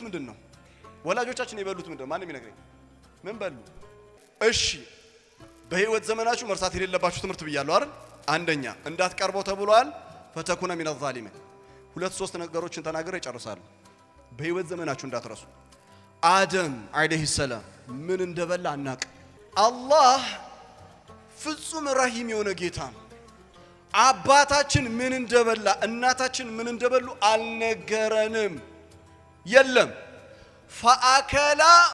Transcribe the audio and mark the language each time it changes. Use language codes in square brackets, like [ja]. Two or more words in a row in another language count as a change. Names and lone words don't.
[am] ምንድነው ወላጆቻችን የበሉት ምንድነው ማንም ይነግረኝ ምን በሉ እሺ በህይወት ዘመናችሁ መርሳት የሌለባችሁ ትምህርት ብያለሁ አይደል አንደኛ እንዳትቀርበው ተብሏል [ar] فتكون من الظالمين [am] ሁለት ሶስት ነገሮችን ተናገረ ይጨርሳሉ በህይወት ዘመናችሁ እንዳትረሱ አደም [ar] عليه السلام [am] ምን እንደበላ አናቅ አላህ ፍጹም ረሂም የሆነ ጌታ ነው አባታችን ምን እንደበላ እናታችን ምን እንደበሉ አልነገረንም የለም። ፈአከላ